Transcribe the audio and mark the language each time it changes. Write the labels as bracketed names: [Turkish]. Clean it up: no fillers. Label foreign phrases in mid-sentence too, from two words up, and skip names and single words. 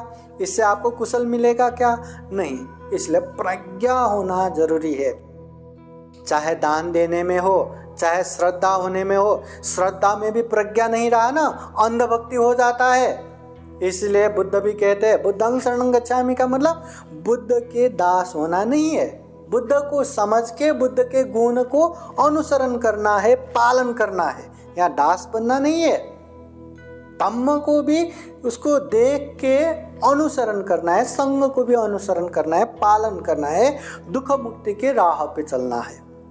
[Hindi] इससे आपको कुशल मिलेगा क्या? नहीं। इसलिए प्रज्ञा होना जरूरी है, चाहे दान देने में हो, चाहे श्रद्धा होने में हो। श्रद्धा में भी प्रज्ञा नहीं रहा ना, अंधभक्ति हो जाता है। इसलिए बुद्ध भी कहते हैं [Pali] बुद्धं शरणं गच्छामि [Hindi] का मतलब बुद्ध के दास होना नहीं है, बुद्ध को समझ के बुद्ध के गुण को अनुसरण करना है, पालन करना है, या दास बनना नहीं है। धम्म को भी उसको देख के अनुसरण करना है, संग को भी अनुसरण करना है, पालन करना है, दुख मुक्ति के राह पे चलना है।